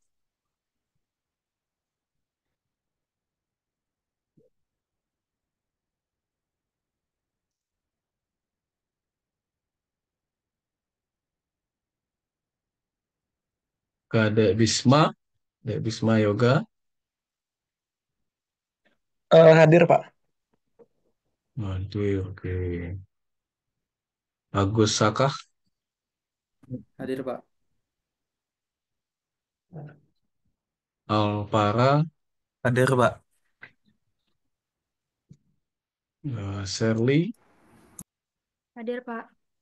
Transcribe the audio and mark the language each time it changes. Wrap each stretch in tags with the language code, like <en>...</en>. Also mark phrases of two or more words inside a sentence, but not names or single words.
<id>Ke Dek Bisma Yoga, Hadir, Pak. waduh, oke. Agus Sakah, Hadir, Pak. Alpara, Hadir, Pak. Shirley, Hadir, Pak.</id>